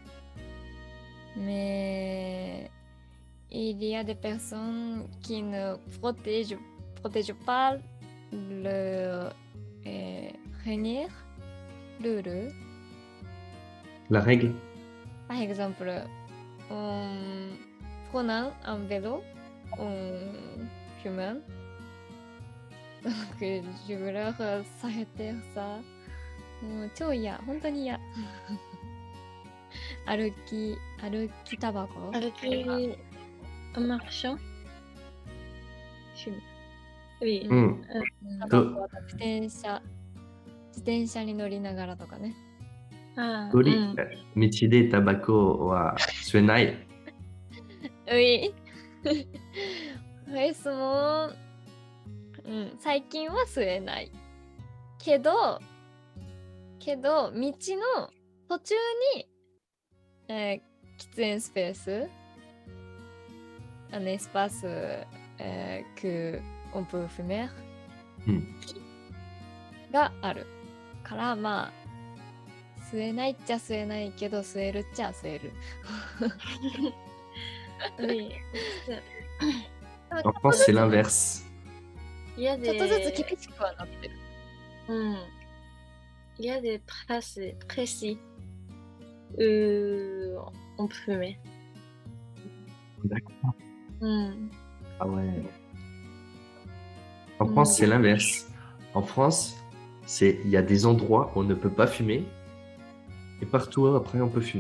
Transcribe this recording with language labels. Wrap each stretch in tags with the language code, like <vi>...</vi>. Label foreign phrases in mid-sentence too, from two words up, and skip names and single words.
<fr>Mais il y a des personnes qui ne protègent pas le règle. La règle? Par exemple, en prenant un vélo, en fumant. Donc, je voulais s'arrêter ça.</fr> <ja>もう超嫌、本当に嫌。歩きタバコ。</ja> <fr>歩き en marchant? Oui.</fr> <ja>タバコは自転車に乗りながらとかね。道でタバコは吸えない。 Oui. も最近は吸えない。けど道の途中に、喫煙スペース、</ja> <fr>un espace que on peut fumer</fr> <ja>があるからまあ吸えないっちゃ吸えないけど吸えるっちゃ吸える。</ja> <fr>Oui. En France, c'est l'inverse.</fr> <ja>ちょっとずつ厳しくはなってる。</ja> <fr>Il y a des traces précis où on peut fumer. D'accord. Ah ouais. En France, c'est l'inverse. En France, il y a des endroits où on ne peut pas fumer et partout après on peut fumer.</fr>